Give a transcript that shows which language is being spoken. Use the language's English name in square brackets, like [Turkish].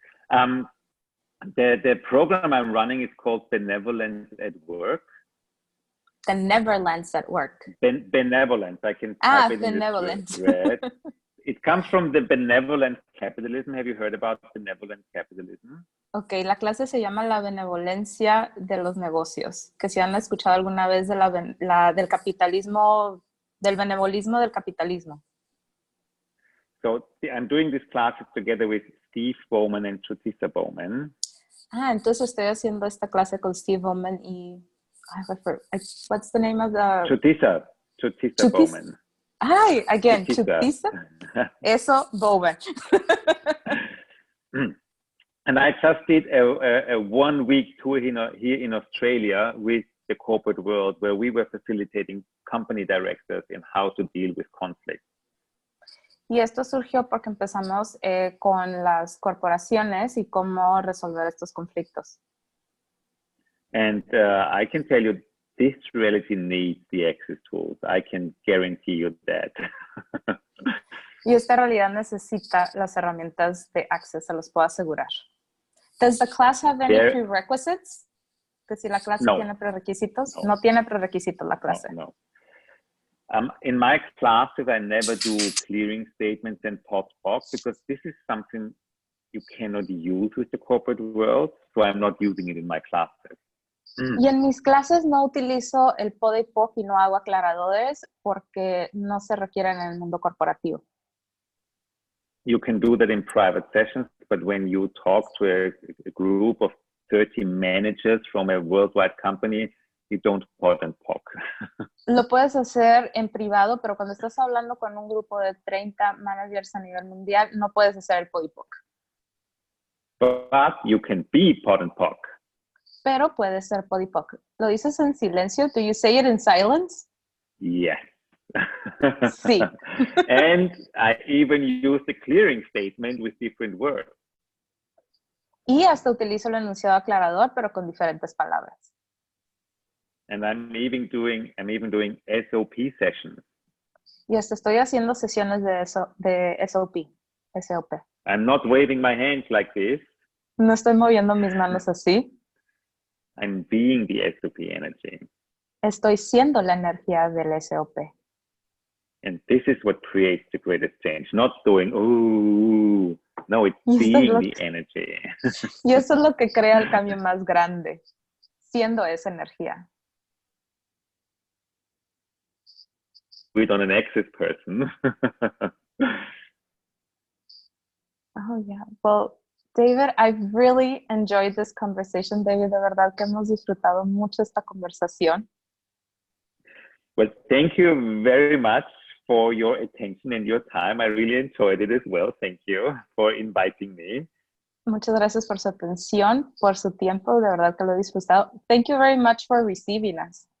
[English] The program I'm running is called Benevolence at Work. The Neverlands at Work. Benevolence. I can type it benevolence. In this red. It comes from the benevolent capitalism. Have you heard about benevolent capitalism? [Spanish] Ok, la clase se llama La benevolencia de los negocios. Que si han escuchado alguna vez de del capitalismo, del benevolismo del capitalismo. [English] So I'm doing this classes together with Steve Bowman and Chutisa Bowman. [Spanish] Entonces estoy haciendo esta clase con Steve Bowman y [English] what's the name of the... Chutisa Bowman. Hi, again, Chutisa. Eso, Bowman. And I just did a 1 week tour here in Australia with the corporate world where we were facilitating company directors in how to deal with conflict. [Spanish] Y esto surgió porque empezamos con las corporaciones y cómo resolver estos conflictos. [English] And I can tell you, this reality needs the access tools. I can guarantee you that. [Spanish] Y esta realidad necesita las herramientas de Access, se los puedo asegurar. [English] Does the class have any prerequisites? [Spanish] Que si la clase tiene prerequisitos. No tiene prerequisitos la clase. [English] No. In my classes, I never do clearing statements and thought talk because this is something you cannot use with the corporate world, so I'm not using it in my classes. [Spanish] Y en mis clases no utilizo el pod y poc y no hago aclaradores porque no se requieren en el mundo corporativo. [English] You can do that in private sessions, but when you talk to a group of 30 managers from a worldwide company, you don't pod and poc. [Spanish] Lo puedes hacer en privado, pero cuando estás hablando con un grupo de 30 managers a nivel mundial, no puedes hacer el pod y poc. [English] But you can be pod and poc. [Spanish] Pero puede ser pod y poc. ¿Lo dices en silencio? [English] Do you say it in silence? Yes. [Spanish] Sí. [English] And I even use the clearing statement with different words. [Spanish] Y hasta utilizo el enunciado aclarador, pero con diferentes palabras. [English] And I'm even doing SOP sessions. [Spanish] Y hasta estoy haciendo sesiones de SOP. [English] I'm not waving my hands like this. [Spanish] No estoy moviendo mis manos así. [English] I'm being the SOP energy. [Spanish] Estoy siendo la energía del SOP. [English] And this is what creates the greatest change. Not doing, ooh, no, it's being the energy. [Spanish] Y eso es lo que crea el cambio más grande, siendo esa energía. [English] With on an access person. Oh, yeah. Well, David, I've really enjoyed this conversation. [Spanish] David, de verdad que hemos disfrutado mucho esta conversación. [English] Well, thank you very much for your attention and your time. I really enjoyed it as well. Thank you for inviting me. [Spanish] Muchas gracias por su atención, por su tiempo. De verdad que lo he disfrutado. [English] Thank you very much for receiving us.